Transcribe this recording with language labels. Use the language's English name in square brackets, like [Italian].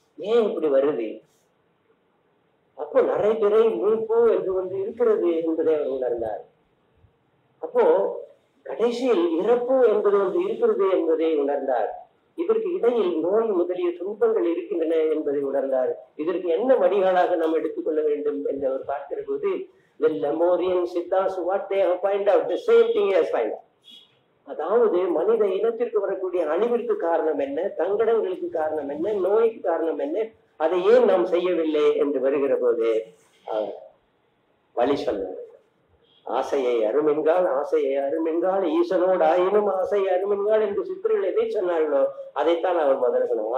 [Tamil] ஏன் இப்படி வருது? அப்போ நிறைய பேரை மீட்பு என்று இருக்கிறது என்பதை அவர் உணர்ந்தார். அப்போ கடைசியில் இறப்பு என்பது இருக்கிறது என்பதை உணர்ந்தார். இதற்கு இடையில் நோய் முதலிய துன்பங்கள் இருக்கின்றன என்பதை உணர்ந்தார். இதற்கு என்ன வடிகாலாக நாம் எடுத்துக்கொள்ள வேண்டும் என்று அவர் பார்க்கிற போது, [English] the Lemurian Siddhas, what they have find out, the same thing he has find out. [Tamil] அதாவது மனித இனத்திற்கு வரக்கூடிய அழிவிற்கு காரணம் என்ன, தங்கடங்களுக்கு காரணம் என்ன, நோய்க்கு காரணம் என்ன, அதை ஏன் நாம் செய்யவில்லை என்று வருகிற போது வழி சொன்னார். ஆசையை அருமென்கால், ஆசையை அருமென்கால், ஈசனோடு ஆயினும் ஆசையை அருமென்கால் என்று சித்தர்கள் எதை சொன்னார்களோ அதைத்தான் அவர் முதல்ல சொன்னார்.